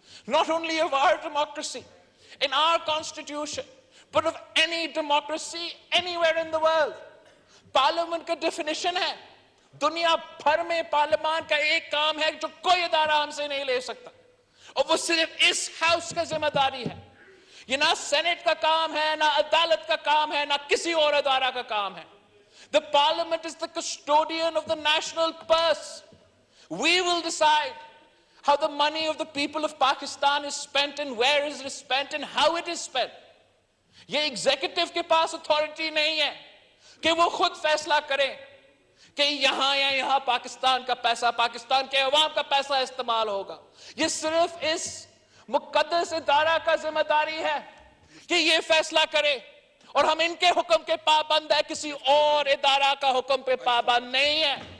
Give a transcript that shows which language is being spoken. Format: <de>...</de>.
<en>Not only of our democracy, in our constitution, but of any democracy anywhere in the world.</en> <ur>Parliament کا definition ہے، دنیا بھر میں پارلیمان کا ایک کام ہے جو کوئی ادارہ ہم سے نہیں لے سکتا، اور وہ صرف اس ہاؤس کا ذمہ داری ہے. یہ نہ سینٹ کا کام ہے، نہ عدالت کا کام ہے، نہ کسی اور ادارہ کا کام ہے.</ur> <en>The parliament is the custodian of the national purse. We will decide how the money of the people of Pakistan is spent and where is it spent and how it is spent.</en> <ur>یہ executive کے پاس authority نہیں ہے کہ وہ خود فیصلہ کریں کہ یہاں یا یہاں پاکستان کا پیسہ، پاکستان کے عوام کا پیسہ استعمال ہوگا. یہ صرف اس مقدس ادارہ کا ذمہ داری ہے کہ یہ فیصلہ کرے، اور ہم ان کے حکم کے پابند ہیں، کسی اور ادارہ کا حکم پہ پابند نہیں ہے.</ur>